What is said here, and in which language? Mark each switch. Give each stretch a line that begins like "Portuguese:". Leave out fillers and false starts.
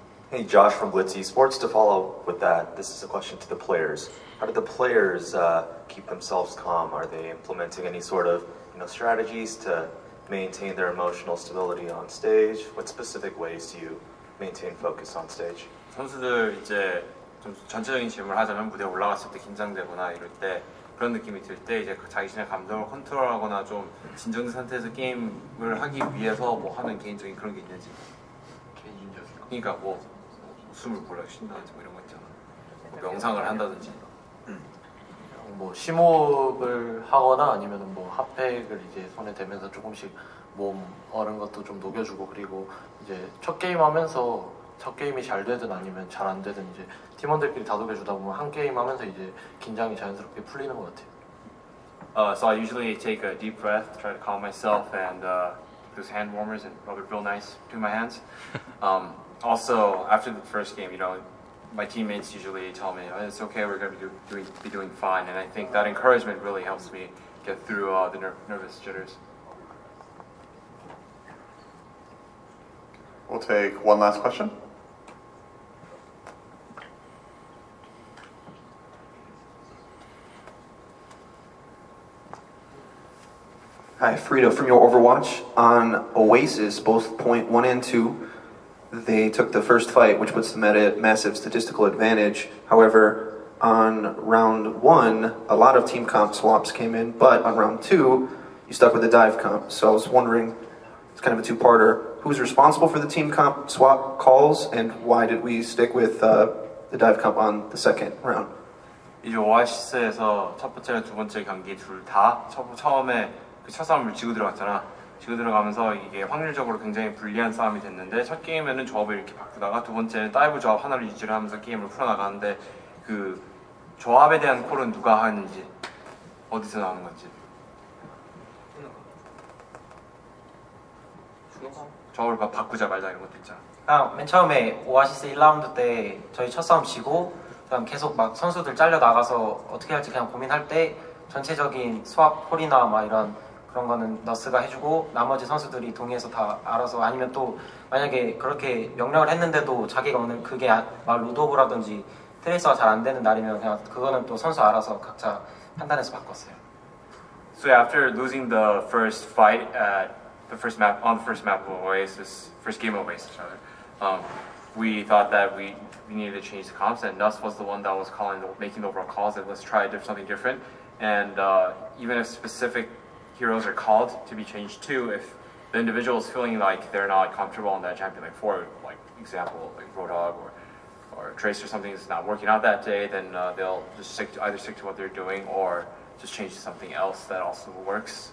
English: Hey, Josh from Blitz Esports. To follow up with that, this is a question to the players. How do the players keep themselves calm? Are they implementing any sort of strategies to maintain their emotional stability on stage? What specific ways do you maintain focus on stage?
Korean: 선수들 이제 좀 전체적인 질문을 하자면, 무대에 올라갔을 때 긴장되거나 이럴 때 그런 느낌이 들 때 이제 자신의 감정을 컨트롤하거나 좀 진정된 상태에서 게임을 하기 위해서 뭐 하는 개인적인 그런 게 있는지. 개인적인 거. 그러니까 뭐 숨을 몰래 쉰다든지 뭐 이런 거 있잖아. 뭐 명상을 한다든지. 뭐 심호흡을 하거나 아니면은 뭐 핫팩을 이제 손에 대면서 조금씩 몸 얼은 것도 좀 녹여주고, 그리고 이제 첫 게임 하면서 첫 게임이 잘 되든 아니면 잘 안 되든 이제 팀원들끼리 다독여 주다 보면 한 게임 하면서 이제 긴장이 자연스럽게 풀리는 것 같아요.
English: So I usually take a deep breath, try to calm myself, and those hand warmers and rub it real nice to my hands. Also, after the first game, my teammates usually tell me, oh, it's okay, we're going to be doing fine, and I think that encouragement really helps me get through the nervous jitters. We'll take one last question. Hi, Frida from your Overwatch. On Oasis, both point 1 and 2, they took the first fight, which puts them at a massive statistical advantage. However, on round 1, a lot of team comp swaps came in, but on round 2, you stuck with the dive comp. So I was wondering, it's kind of a two-parter, who's responsible for the team comp swap calls, and why did we stick with the dive comp on the second round?
Korean: 이제 오아시스에서 첫 번째랑 두 번째 경기 둘 다 처음에 그 첫 싸움을 지고 들어갔잖아. 지고 들어가면서 이게 확률적으로 굉장히 불리한 싸움이 됐는데 첫 게임에는 조합을 이렇게 바꾸다가 두 번째는 다이브 조합 하나를 유지를 하면서 게임을 풀어나가는데 그 조합에 대한 콜은 누가 하는지 어디서 나오는 건지 조합을 바꾸자 말자 이런 것도 있잖아. 맨 처음에 오아시스 1라운드 때 저희 첫 싸움 지고 그다음 계속 막 선수들 잘려 나가서 어떻게 할지 그냥 고민할 때 전체적인 스왑 콜이나 막 이런 그런 거는 너스가 해주고 나머지 선수들이 동의해서 다 알아서 아니면 또 만약에 그렇게 명령을 했는데도 자기가 오늘 그게 막 로드오브라든지 트레이서가 잘 안 되는 날이면 그냥 그거는 또 선수 알아서 각자 판단해서 바꿨어요.
English: So after losing the first fight at the first map of Oasis, first game of Oasis, we thought that we needed to change the comps, and Nuss was the one that was making the overall calls. And let's try something different. And even if specific heroes are called to be changed too, if the individual is feeling like they're not comfortable on that champion, like for example, like Roadhog or Trace or something is not working out that day, then they'll just either stick to what they're doing or just change to something else that also works.